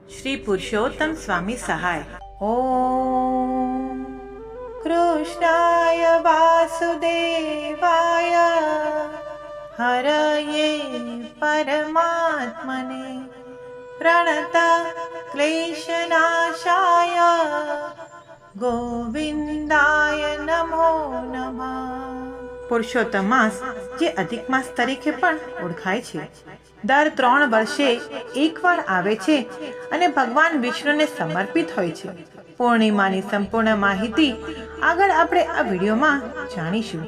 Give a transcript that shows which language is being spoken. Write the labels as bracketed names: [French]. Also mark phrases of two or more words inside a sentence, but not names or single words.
[Sanskrit] श्री पुरुषोत्तम स्वामी सहाय। ओम कृष्णाय वासुदेवाय हरये परमात्मने प्रणत क्लेशनाशाय गोविंदाय नमो नमः। [Gujarati] પુરુષોત્તમ માસ જે અધિક માસ તરીકે પણ ઓળખાય છે, દર 3 વર્ષે એકવાર આવે છે અને ભગવાન વિષ્ણુને સમર્પિત હોય છે। પૂર્ણિમાની સંપૂર્ણ માહિતી આગળ આપણે આ વિડીયોમાં જાણીશું।